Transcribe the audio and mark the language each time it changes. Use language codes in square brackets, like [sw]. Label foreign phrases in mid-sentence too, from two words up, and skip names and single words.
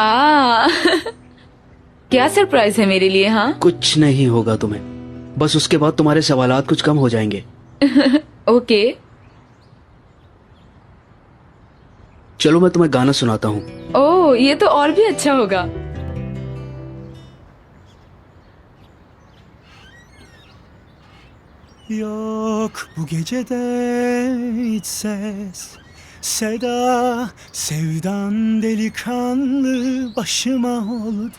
[hi] क्या सरप्राइज है मेरे लिए? हाँ, कुछ नहीं होगा तुम्हें, बस उसके बाद तुम्हारे सवालात कुछ कम हो जाएंगे। ओके, चलो मैं तुम्हें गाना सुनाता हूँ। ओह ये तो और भी अच्छा होगा। [tr] Yok bu gecede hiç ses, seda, sevdan delikanlı başıma oldu.